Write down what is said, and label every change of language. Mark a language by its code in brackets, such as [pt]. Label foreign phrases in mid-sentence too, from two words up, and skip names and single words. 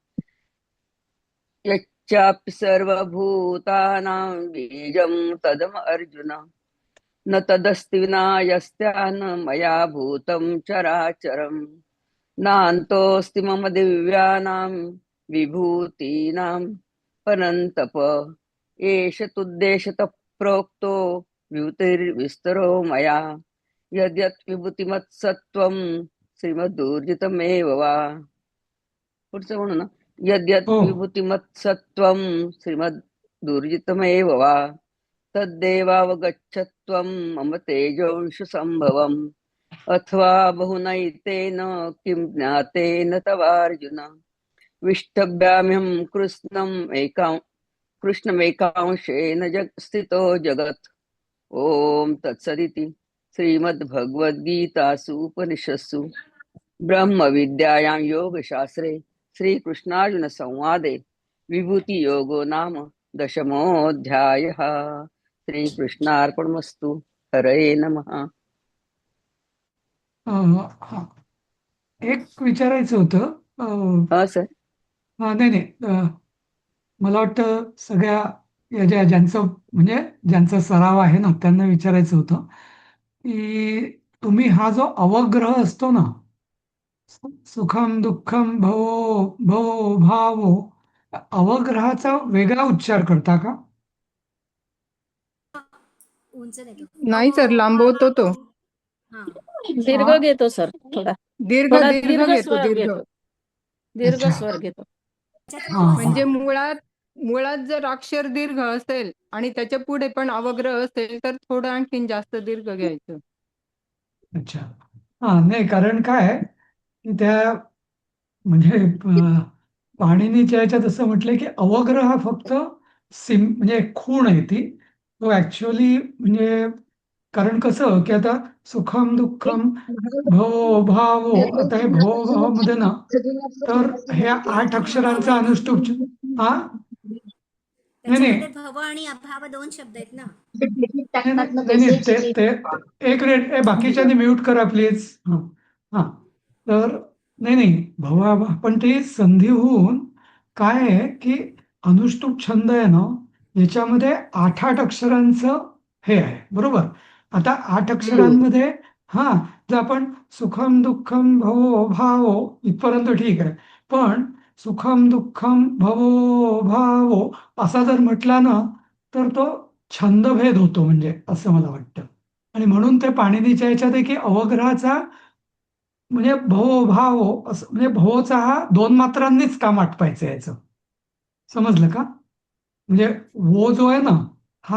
[sa] यच्चापि सर्वभूतानां बीजं तदम अर्जुन न तदस्ति विना यस्यान् मया भूतं चराचरम् नान्तोऽस्ति मम दिव्यानां विभूतीनां परन्तप एष तुद्देशतः प्रोक्तो विभूतिर्विस्तरो मया यद्यत् विभूतिमत्सत्त्वं श्रीमदूर्जितमेव वा. [mr] पुढचं म्हणू ना. [sa] यद्यत् [mr] हो [sa] विभूतिमत्सत्त्वं श्रीमदूर्जितमेव वा तद्देवावगच्छत्वं मम तेजोंशु संभवम् अथवा बहुनैतेन किं ज्ञातेन तवार्जुन विष्टभ्याम्यहं कृष्णमेकांशेन स्थितो जगत्. ओम तत्सदिति श्रीमद्भगवद्गीतासु उपनिषत्सु ब्रह्मविद्यायां योगशास्त्रे श्रीकृष्णार्जुन संवादे विभूतियोगो नाम दशमोऽध्यायः. श्रीकृष्णार्पणमस्तु. हरये नमः. [mr] हा एक विचारायचं होतं. हा सर. नाही नाही, मला वाटतं सगळ्या या ज्यांचं म्हणजे ज्यांचा सराव आहे ना त्यांना विचारायचं होतं की तुम्ही हा जो अवग्रह असतो ना, [sa] सुखम दुःखम भवो भवो भावो, [mr] अवग्रहाचा वेगळा उच्चार करता का? नाही सर, लांबवतो तो. दीर्घ हा? घेतो सर, थोडा दीर्घ थोडा दीर्घ दीर्घ घेतो स्वर दीर्घ. घेतो, दीर्घ अच्छा. स्वर घेतो. हा म्हणजे हा मुळात जर अक्षर दीर्घ असेल आणि त्याच्या पुढे पण अवग्रह असेल तर थोडं आणखीन जास्त दीर्घ घ्यायचं. अच्छा. हा नाही, कारण काय आहे की त्या म्हणजे पाणिनीच्या याच्यात असं म्हटलंय की अवग्रह हा फक्त म्हणजे खूण आहे ती. तो ऍक्च्युअली म्हणजे कारण कसं की आता [sa] सुखम दुःखम भवो भावो, [mr] आता हे [sa] भवो भाव [mr] मध्ये ना तर ह्या 8 अक्षरांचा अनुष्टुप. हा नाही नाही त्याच्यामध्ये भव आणि अभाव दोन शब्द आहेत ना. नाही नाही नाही नाही, ते ते एक मिनिट, बाकीच्यांनी म्यूट करा प्लीज. हा हा तर नाही नाही भवा, पण ते संधी होऊन काय आहे की अनुष्टुप छंद आहे ना, याच्यामध्ये 8 अक्षरांचं हे आहे, बरोबर. आता 8 अक्षरांमध्ये हा जर आपण [sa] सुखम दुःखम भवो भावो [mr] इथपर्यंत ठीक आहे, पण [sa] सुखम दुःखम भवो भावो [mr] असा जर म्हटला ना तर तो छंदभेद होतो, म्हणजे असं मला वाटतं. आणि म्हणून ते पाणिनीच्या याच्यात आहे की अवग्रहाचा म्हणजे [sa] भव भाव [mr] असं, म्हणजे भवचा हा 2 मात्रांनीच काम आटपायचं याचं. समजलं का? म्हणजे [hi] वो जो [mr] आहे ना हा